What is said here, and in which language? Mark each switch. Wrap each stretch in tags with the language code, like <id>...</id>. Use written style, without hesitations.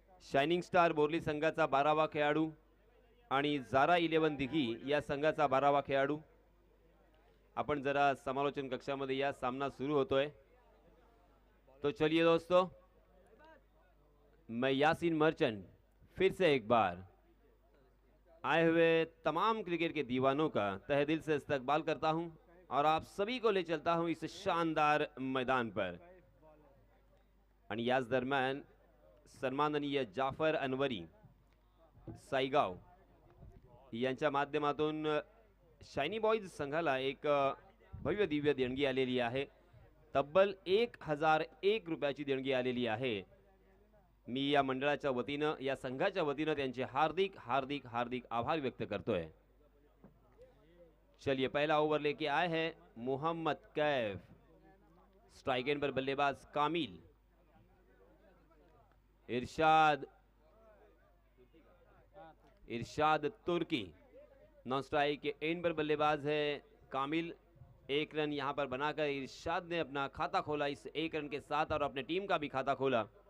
<mr>Shining star Borli संघाचा 12वा खेळाडू आणि जारा 11 दिघी या संघाचा 12वा खेळाडू. आपण जरा समालोचन कक्षामध्ये या सामना सुरू होतोय.</mr> <hi>तो चलिए दोस्तों, मैं यासीन मर्चेंट फिर से एक बार आए हुए तमाम क्रिकेट के दीवानों का तहे दिल से इस्तकबाल करता हूं और आप सभी को ले चलता हूं इस शानदार मैदान पर.</hi> <mr>आणि याच दरम्यान सन्माननीय जाफर अनवरी साईगाव यांच्या माध्यमातून शायनी बॉईज संघाला एक भव्य दिव्य देणगी आलेली आहे. तब्बल 1001 रुपयाची देणगी आलेली आहे. मी या मंडळाच्या वतीनं, या संघाच्या वतीनं त्यांचे हार्दिक हार्दिक हार्दिक आभार व्यक्त करतोय.</mr> <hi>चलिए, पहला ओवर लेके आए हैं मोहम्मद कैफ. स्ट्राइक एंड पर बल्लेबाज कामिल. इरशाद तुर्की. नॉन स्ट्राइक के एंड पर बल्लेबाज है कामिल. 1 रन यहां पर बनाकर इरशाद ने अपना खाता खोला इस 1 रन के साथ और अपने टीम का भी खाता खोला.</hi>